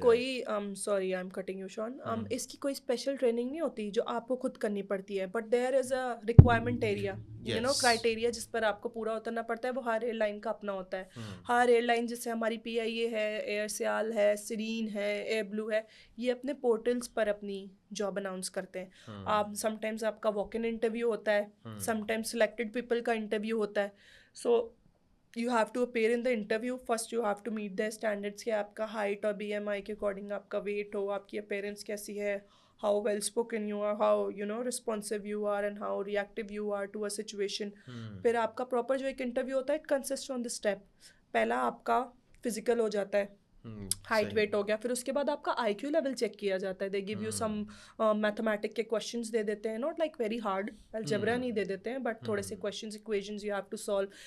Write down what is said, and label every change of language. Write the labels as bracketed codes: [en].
[ur] کوئی [en] sorry I am cutting you shown, [ur] اس کی کوئی اسپیشل ٹریننگ نہیں ہوتی جو آپ کو خود کرنی پڑتی ہے, [en] but there is a requirement area, you know [ur] criteria جس پر آپ کو پورا اترنا پڑتا ہے. وہ ہر ایئر لائن کا اپنا ہوتا ہے. ہر ایئر لائن جیسے ہماری پی آئی اے ہے, ایئر سیال ہے, سرین ہے, ایئر بلو ہے, یہ اپنے پورٹلس پر اپنی جاب اناؤنس کرتے ہیں. آپ سم ٹائمز آپ کا واک ان انٹرویو ہوتا ہے, سم ٹائمز سلیکٹڈ پیپل کا انٹرویو ہوتا ہے. [en] So you have to appear in the interview. First you have to meet their standards [ur] کہ آپ کا ہائٹ اور بی ایم آئی کے اکارڈنگ آپ کا ویٹ ہو, آپ کی اپیرنس کیسی ہے, [en] how well spoken you are, how you know responsive you are and how reactive you are to a situation. [ur] پھر آپ کا پراپر جو ایک انٹرویو ہوتا ہے, [en] it consists on the step. [ur] پہلا آپ کا فزیکل ہو جاتا ہے, ہائٹ ویٹ ہو گیا, پھر اس کے بعد آپ کا آئی کیو لیول چیک کیا جاتا ہے. [en] they gave you some mathematic [ur] کے کوشچنس دے دیتے ہیں, [en] not like very hard, [ur] algebra نہیں دے دیتے ہیں, بٹ تھوڑے سے questions, [en] Equations you have to solve.